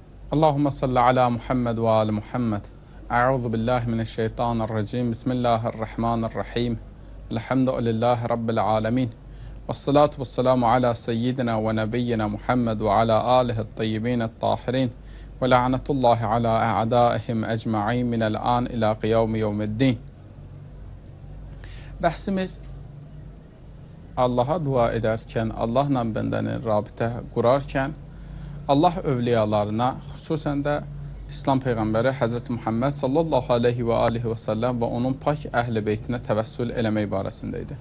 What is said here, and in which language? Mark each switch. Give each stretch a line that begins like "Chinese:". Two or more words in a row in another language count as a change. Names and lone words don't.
Arabic: اللهم صل على محمد وآل محمد. أعوذ بالله من الشيطان الرجيم. بسم الله الرحمن الرحيم. الحمد لله رب العالمين. والصلاة والسلام على سيدنا ونبينا محمد وعلى آله الطيبين الطاهرين. ولعنة الله على أعدائهم أجمعين من الآن إلى قيام يوم الدين.
Azerbaijani: Bəhsimiz Allah'a dua edərkən, Allahla bəndəni rabitə qurarkən, Allah övliyalarına, xüsusən də İslam Peyğəmbəri Həzrəti Muhammed
Arabic: صلى الله عليه وآله وسلم
Azerbaijani: və onun pak əhl-i beytinə təvəssül eləmək barəsində idi.